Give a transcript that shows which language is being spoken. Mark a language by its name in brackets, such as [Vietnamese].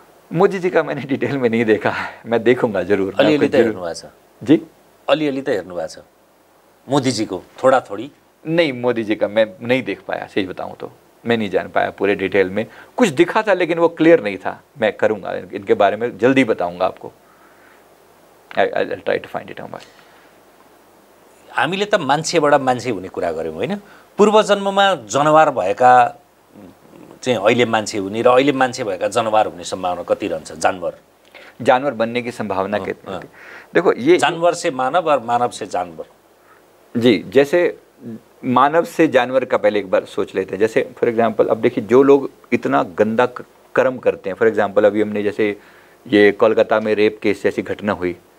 [Hindi] मोदी जी का मैंने डिटेल में नहीं देखा है, मैं देखूंगा जरूर। [Nepali] अलिअलि त हेर्नु भएको छ? [Hindi] जी [Nepali] अलिअलि त हेर्नु भएको छ मोदी जी को, [Hindi] थोड़ा थोड़ी? नहीं, मोदी जी का मैं नहीं देख पाया, सही बताऊं तो मैं नहीं जान पाया पूरे डिटेल में। कुछ दिखा था लेकिन वो क्लियर नहीं था। मैं करूंगा इनके बारे में, जल्दी बताऊंगा आपको। [English] I try to find it out. [Nepali] हामीले त मान्छेबाट मान्छे हुने कुरा गऱ्यौँ होइन? पूर्वजन्ममा जनवार भएका चाहिँ अहिले मान्छे हुने र अहिले मान्छे भएका जनवार हुने संभावना कति रहन्छ? [Hindi] जानवर बनने की संभावना कितनी है? देखो, ये जानवर से मानव और मानव से जानवर। जी, जैसे मानव से जानवर का पहले एक बार सोच लेते हैं। जैसे फॉर एग्जांपल अब देखिए, जो लोग इतना गंदा कर्म करते हैं, फॉर एग्जांपल अभी हमने जैसे ये कोलकाता में रेप केस जैसी घटना हुई।